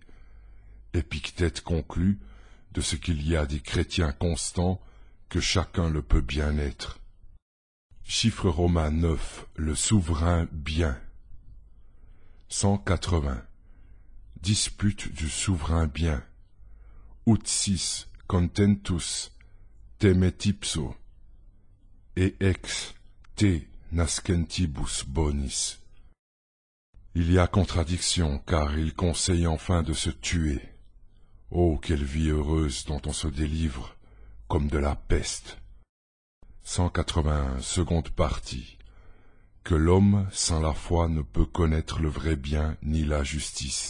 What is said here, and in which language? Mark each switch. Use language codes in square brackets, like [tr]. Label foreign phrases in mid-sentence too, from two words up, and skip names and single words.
[fr] Épictète conclut de ce qu'il y a des chrétiens constants, que chacun le peut bien être. Chiffre romain 9, le souverain bien. 180. Dispute du souverain bien. [la] Ut sis contentus temetipso, et ex te nascentibus bonis. [fr] Il y a contradiction, car il conseille enfin de se tuer. Oh, quelle vie heureuse dont on se délivre, comme de la peste. 181. Seconde partie. Que l'homme sans la foi ne peut connaître le vrai bien ni la justice.